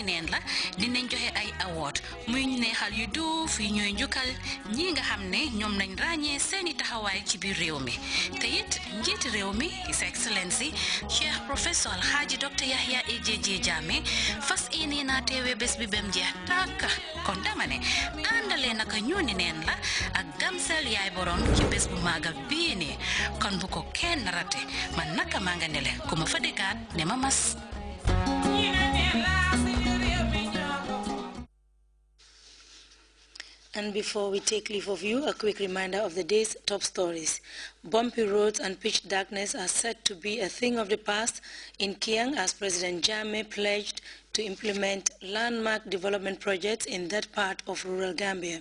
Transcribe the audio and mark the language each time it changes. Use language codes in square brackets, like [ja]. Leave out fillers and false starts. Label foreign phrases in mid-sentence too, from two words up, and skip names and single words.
[wo] neen la dinañ joxe ay award muy neexal yu duuf yi ñooy njukkal ñi nga xam ne ñoom nañ ràññee seeni taxawaay ci biir réew mi te it njiiti réew mi His Excellency Cheikh Professeur Alhaji Dr Yahya AJJ Jammeh fas yéene naa teewee bés bi bem jeex tàkk kon dama ne àndalee naka ñooni neen la ak Gamsel yaay borom ci bés bu màggal bii nii kon bu ko kenn rate man naka maa nga nele ku ma fa dëkkaat ne ma mas. [en] And before we take leave of you, a quick reminder of the day's top stories. Bumpy roads and pitch darkness are said to be a thing of the past in Kiang as President Jammeh pledged to implement landmark development projects in that part of rural Gambia.